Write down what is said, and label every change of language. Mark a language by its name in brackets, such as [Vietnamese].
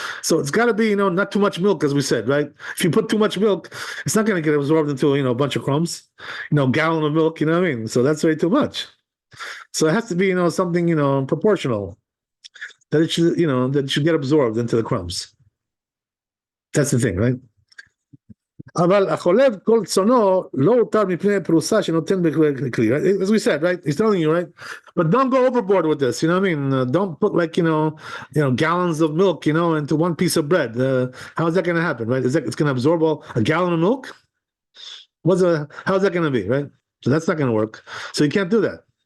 [English] So it's got to be, not too much milk, as we said, right? If you put too much milk, it's not going to get absorbed into, a bunch of crumbs, gallon of milk, you know what I mean? So that's way too much. So it has to be, something, proportional, that it should, that it should get absorbed into the crumbs. That's the thing, right? [Hebrew] אבל החולב כל צונו לא הותר מפני פרוסה שנותן בכלי. [English] As we said, right? He's telling you, right? But don't go overboard with this, you know what I mean? Don't put gallons of milk, into one piece of bread. How is that going to happen, right? It's going to absorb a gallon of milk? How's that going to be, right? So that's not going to work. So you can't do that.